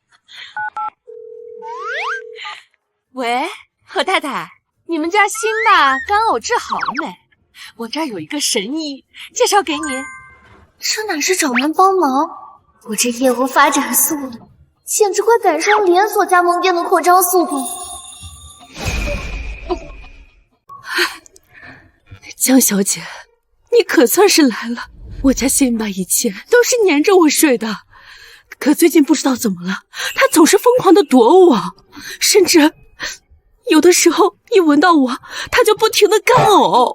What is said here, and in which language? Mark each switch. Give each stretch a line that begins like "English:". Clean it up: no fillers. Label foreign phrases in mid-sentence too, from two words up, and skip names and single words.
Chinese: 喂，何太太，你們家新的干嘔治好了沒？我這兒有一個神醫，介紹給你。這哪是找人幫忙？我這業務發展速度，簡直快趕上連鎖加盟店的擴張速度。江小姐，你可算是來了。我家辛巴以前都是黏着我睡的，可最近不知道怎麼了，他總是瘋狂的躲我，甚至有的時候一聞到我，他就不停的乾嘔。